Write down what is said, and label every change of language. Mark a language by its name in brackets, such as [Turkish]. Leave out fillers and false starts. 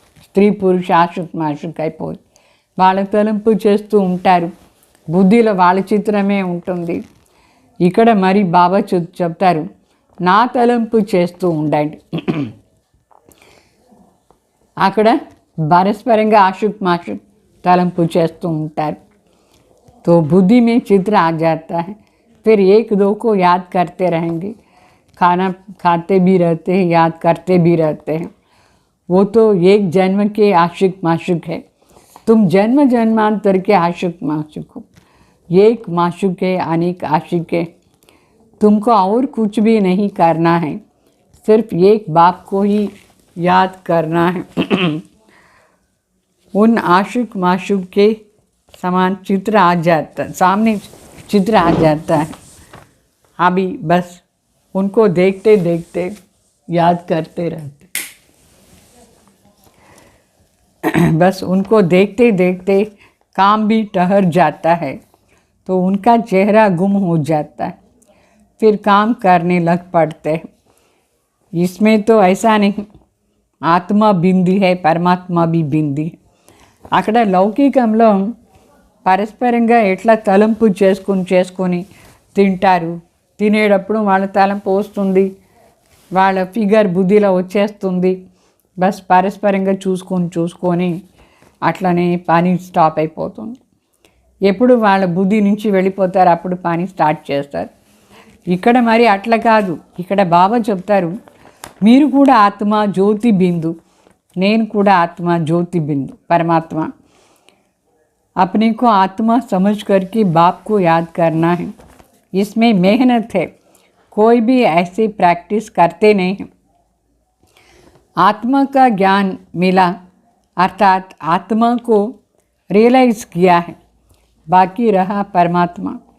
[Telugu] స్త్రీ పురుష ఆషిక్ మాషిక్ అయిపోయి వాళ్ళ తలంపు చేస్తూ ఉంటారు. బుద్ధిలో వాళ్ళ చిత్రమే ఉంటుంది. ఇక్కడ మరి బాబా చెప్తారు, నా తలంపు చేస్తూ ఉండండి. అక్కడ పరస్పరంగా ఆషుక్ మాషుక్ తలంపు చేస్తూ ఉంటారు. [Hindi] तो बुद्धि में चित्र आ जाता है, फिर एक दो को याद करते रहेंगे. खाना खाते भी रहते हैं, याद करते भी रहते हैं. वो तो एक जन्म के आशिक माशुक है. तुम जन्म जन्मांतर के आशिक माशुक हो. एक माशुक है, अनेक आशिक है. तुमको और कुछ भी नहीं करना है, सिर्फ एक बाप को ही याद करना है. उन आशिक माशुक के समान चित्र आ जाता, सामने चित्र आ जाता है. अभी बस उनको देखते देखते याद करते रहते. बस उनको देखते देखते काम भी ठहर जाता है, तो उनका चेहरा गुम हो जाता है. फिर काम करने लग पड़ते हैं. इसमें तो ऐसा नहीं, आत्मा बिंदी है, परमात्मा भी बिंदी है. [Telugu] అక్కడ లౌకికంలో పరస్పరంగా ఎట్లా తలంపు చేసుకొని తింటారు. తినేటప్పుడు వాళ్ళ తలంపు వస్తుంది, వాళ్ళ ఫిగర్ బుద్ధిలో వచ్చేస్తుంది. బస్ పరస్పరంగా చూసుకొని అట్లనే పని స్టాప్ అయిపోతుంది. ఎప్పుడు వాళ్ళ బుద్ధి నుంచి వెళ్ళిపోతారు, అప్పుడు పని స్టార్ట్ చేస్తారు. ఇక్కడ మరి అట్లా కాదు. ఇక్కడ బాబా చెప్తారు, మీరు కూడా ఆత్మ జ్యోతి బిందు, నేను కూడా ఆత్మ జ్యోతి బిందు परमात्मा. [Hindi] अपने को आत्मा समझ करके बाप को याद करना है. इसमें मेहनत है, कोई भी ऐसे प्रैक्टिस करते नहीं हैं. आत्मा का ज्ञान मिला, अर्थात आत्मा को रियलाइज़ किया है, बाकी रहा परमात्मा.